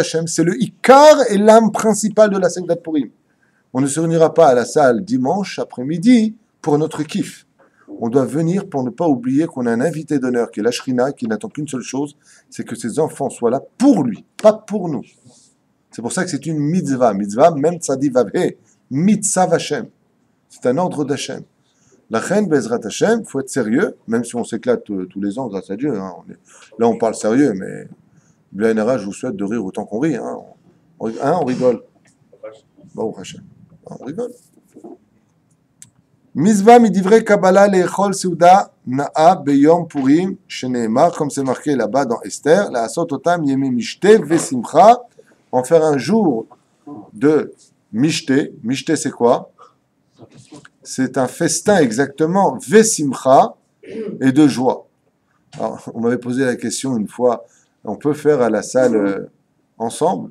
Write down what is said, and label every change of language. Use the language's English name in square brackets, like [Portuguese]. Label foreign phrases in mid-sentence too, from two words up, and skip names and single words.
[French] C'est le Ikar et l'âme principale de la Séouda de Purim. On ne se réunira pas à la salle dimanche après-midi pour notre kiff. On doit venir pour ne pas oublier qu'on a un invité d'honneur qui est la Shrina, qui n'attend qu'une seule chose, c'est que ses enfants soient là pour lui, pas pour nous. C'est pour ça que c'est une mitzvah. [Hebrew] מצוה, מם צדי וו הא, מצוה השם. [French] C'est un ordre d'Hashem. La reine [Hebrew] בעזרת השם, [French] il faut être sérieux, même si on s'éclate tous les ans, grâce à Dieu. Hein. Là, on parle sérieux, mais bien je vous souhaite de rire autant qu'on rit. Hein. On rigole. [Hebrew] ברוך השם. [French] On rigole. [Hebrew] מצוה מדברי קבלה לאכול סעודה נאה ביום פורים שנאמר, [French] comme c'est marqué là-bas dans Esther, [Hebrew] לעשות אותם ימי משתה ושמחה, [French] en faire un jour de mishte. Mishte, c'est quoi? C'est un festin exactement, vesimcha, et de joie. Alors, on m'avait posé la question une fois, on peut faire à la salle ensemble?